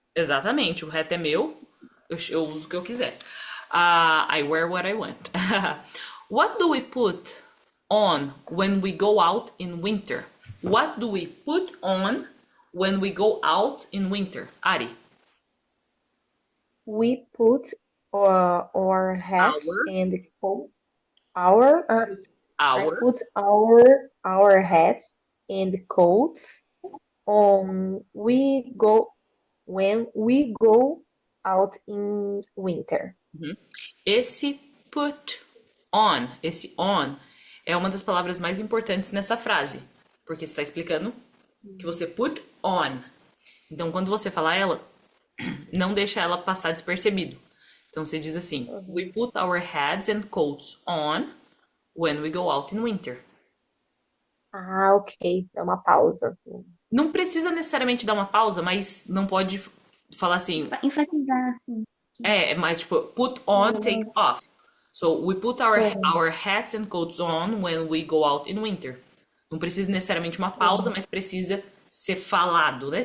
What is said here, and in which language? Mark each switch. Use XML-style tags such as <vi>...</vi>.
<pt>Exatamente, o reto é meu, eu uso o que eu quiser.</pt> <en>I wear what I want. What do we put on when we go out in winter? What do we put on when we go out in winter? Ari. We put our hats and coats. I put our hats and coats on when we go out in winter.</en> <pt>Esse on é uma das palavras mais importantes nessa frase, porque está explicando que você put on. Então, quando você falar ela, não deixa ela passar despercebido. Então, você diz assim:</pt> <en>We put our hats and coats on when we go out in winter.</en> <pt>Ok. É uma pausa. Não precisa necessariamente dar uma pausa, mas não pode falar assim. Enfatizar assim. É mais tipo, put on, take off.</pt> <en>So, we put our hats and coats on when we go out in winter.</en> <pt>Não precisa necessariamente uma pausa, mas precisa ser falado, né?</pt>